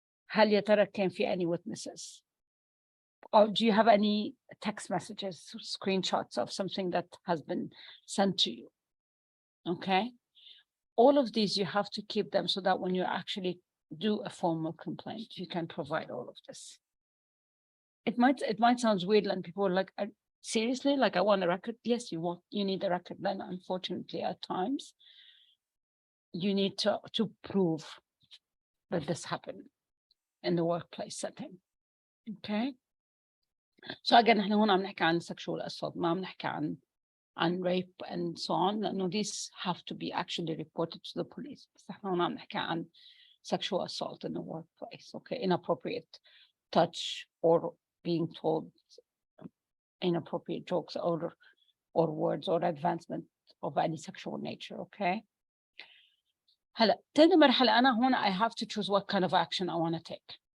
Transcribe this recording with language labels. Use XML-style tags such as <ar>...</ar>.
<ar>هل يا ترى كان في</ar> <en>any witnesses? Or do you have any text messages, screenshots of something that has been sent to you? Okay. All of these, you have to keep them so that when you actually do a formal complaint, you can provide all of this. It might sound weird, and people are like, seriously, like, I want a record. Yes, you need a record. Then unfortunately, at times, you need to prove that this happened in the workplace setting. Okay. So again,</en> <ar>احنا هون عم نحكي عن</ar> <en>sexual assault,</en> <ar>ما عم نحكي عن</ar> <en>rape and so on. No, these have to be actually reported to the police.</en> <ar>بس احنا هون عم نحكي عن</ar> <en>sexual assault in the workplace. Okay, inappropriate touch or being told inappropriate jokes or words or advancement of any sexual nature. Okay.</en> <ar>هلا تاني مرحلة أنا هون</ar> <en>I have to choose what kind of action I want to take.</en>